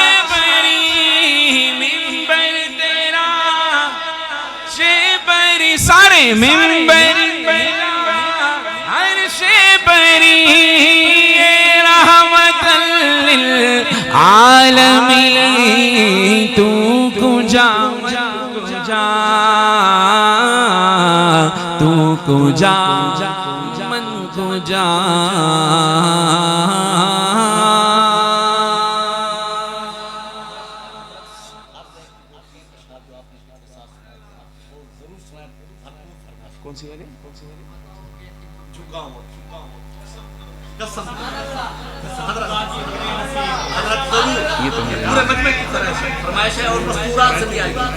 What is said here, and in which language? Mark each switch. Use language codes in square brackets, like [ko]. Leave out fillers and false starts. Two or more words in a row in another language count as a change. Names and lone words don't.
[ur] سارے، منبر عرش بری [fa] رحمت للعالمین، تو کجا کجا، تو کجا من کجا، [ur] کون سی والی؟ یہ تو پورے مجمع کی طرح سے فرمائش ہے اور مستورات سے بھی آئی،